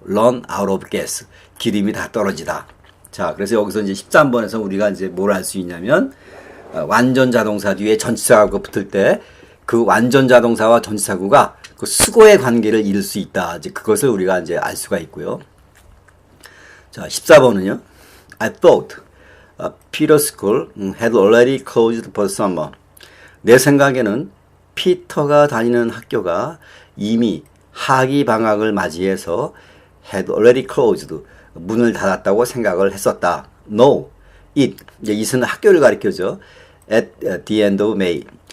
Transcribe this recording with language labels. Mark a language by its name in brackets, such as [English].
[English] run out of gas. [Korean] 기름이 다 떨어지다. 자, 그래서 여기서 이제 13번에서 우리가 이제 뭘 할 수 있냐면 완전 자동사 뒤에 전치사구가 붙을 때 그 완전 자동사와 전치사구가 그 수거의 관계를 이룰 수 있다. 이제 그것을 우리가 이제 알 수가 있고요. 자, 14번은요. [English] I thought Peter's school had already closed for summer. [Korean] 내 생각에는 피터가 다니는 학교가 이미 하기 방학을 맞이해서 [English] had already closed. [Korean] 문을 닫았다고 생각을 했었다. No, [English] it. [Korean] 이제 it은 학교를 가리켜죠. [English] at the end of May.